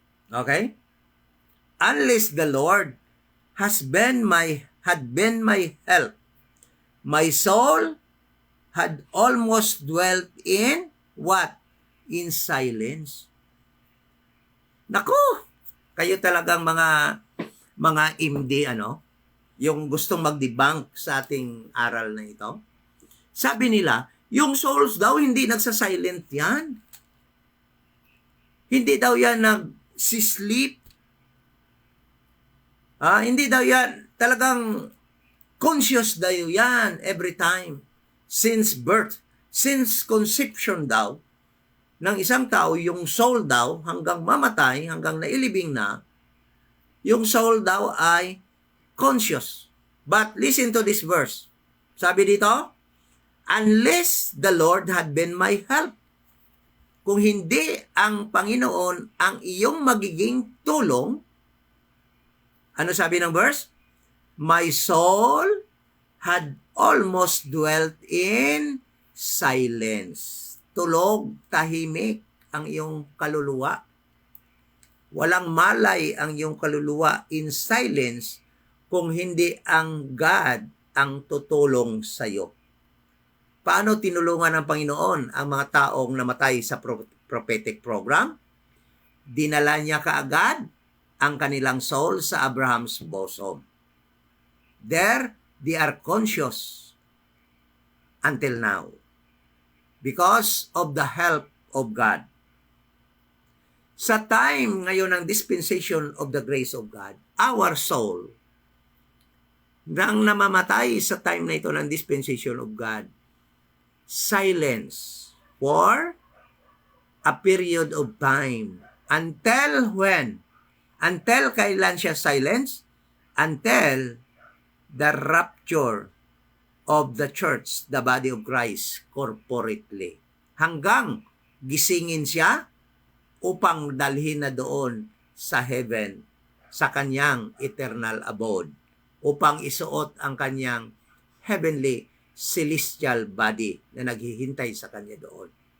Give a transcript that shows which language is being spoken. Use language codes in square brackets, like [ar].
[en] Okay? Unless the Lord had been my help, my soul had almost dwelt in what? In silence. Naku! [tl] Kayo talagang mga MD, yung gustong mag-debunk sa ating aral na ito. Sabi nila, yung souls daw hindi nagsa-silent yan. Hindi daw yan nag-sleep. Hindi daw yan talagang conscious daw yan every time. Since birth, since conception daw, ng isang tao, yung soul daw, hanggang mamatay, hanggang nailibing na, yung soul daw ay conscious. [en] But listen to this verse. [tl] Sabi dito, [en] unless the Lord had been my help. [tl] Kung hindi ang Panginoon ang iyong magiging tulong, ano sabi ng verse? [en] My soul had almost dwelt in silence. [tl] Tulog, tahimik ang iyong kaluluwa. Walang malay ang iyong kaluluwa in silence kung hindi ang God ang tutulong sa iyo. Paano tinulungan ng Panginoon ang mga taong namatay sa prophetic program? Dinala niya kaagad ang kanilang soul sa Abraham's bosom. [en] There, they are conscious until now because of the help of God. [tl] Sa time ngayon ng [en] dispensation of the grace of God, our soul, [tl] nang namamatay sa time na ito ng [en] dispensation of God, silence for a period of time. Until when? Until [tl] kailan siya [en] silence? Until the rapture of the church, the body of Christ, corporately. [tl] Hanggang gisingin siya upang dalhin na doon sa heaven, sa kanyang eternal abode, upang isuot ang kanyang heavenly celestial body na naghihintay sa kanya doon.